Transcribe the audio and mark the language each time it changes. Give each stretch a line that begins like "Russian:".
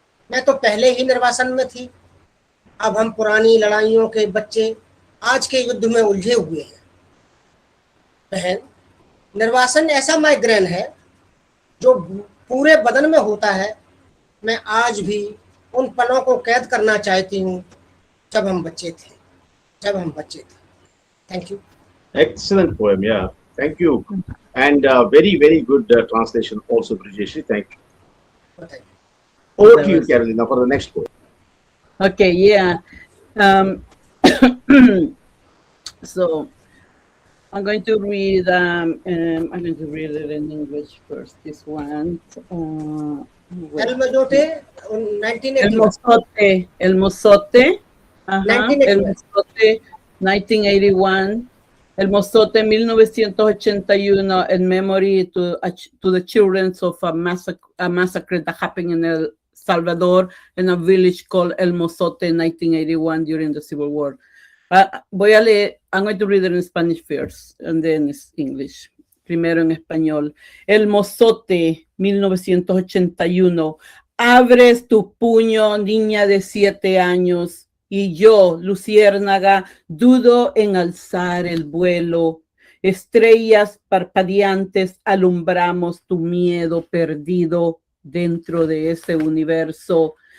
Hindi: मैं तो पहले ही निर्वासन में थी, अब हम पुरानी लड़ाइयों के बच्चे आज के युद्ध में उलझे हुए हैं। बहन, निर्वासन ऐसा माइग्रेन है जो पूरे बदन में होता है। मैं आज भी उन पलों को कैद करना चाहती हूँ जब हम बच्चे थे।
English: Thank you. Excellent poem, yeah. Thank you. And very, very good translation also, Brijeshi. Thank you. Thank you. Over to you, Carolina, for the next poem. Okay, yeah. So I'm going to read it in English first, this one. El Majote, 1981. El Mozote. Ajá, 1981. El Mozote, 1981. El Mozote 1981 in memory to the children of a massacre that happened in El Salvador in a village called El Mozote in 1981 during the Civil War. I'm going to read it in Spanish first and then English.
Spanish: Primero en español. El Mozote 1981. Abres tu puño, niña de 7 años. Y yo, luciérnaga, dudo en alzar el vuelo. Estrellas parpadeantes alumbramos tu miedo perdido dentro de ese universo.